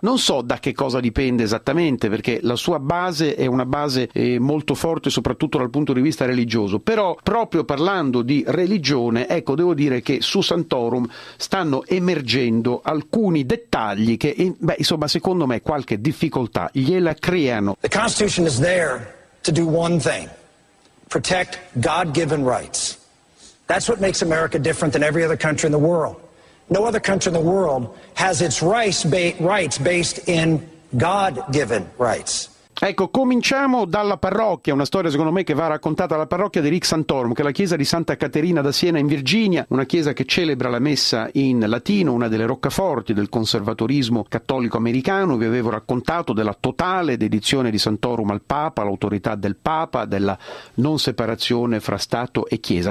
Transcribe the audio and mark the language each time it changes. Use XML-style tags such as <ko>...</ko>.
<it>Non so da che cosa dipende esattamente, perché la sua base è una base molto forte soprattutto dal punto di vista religioso, però proprio parlando di religione, ecco, devo dire che su Santorum stanno emergendo alcuni dettagli che insomma secondo me qualche difficoltà gliela creano.</it> <en>The Constitution is there to do one thing: protect God-given rights. That's what makes America different than every other country in the world. No other country in the world has its rights based in God-given rights.</en> <it>Ecco, cominciamo dalla parrocchia, una storia secondo me che va raccontata, la parrocchia di Rick Santorum, che è la chiesa di Santa Caterina da Siena in Virginia, una chiesa che celebra la messa in latino, una delle roccaforti del conservatorismo cattolico americano. Vi avevo raccontato della totale dedizione di Santorum al Papa, l'autorità del Papa, della non separazione fra Stato e Chiesa.</it>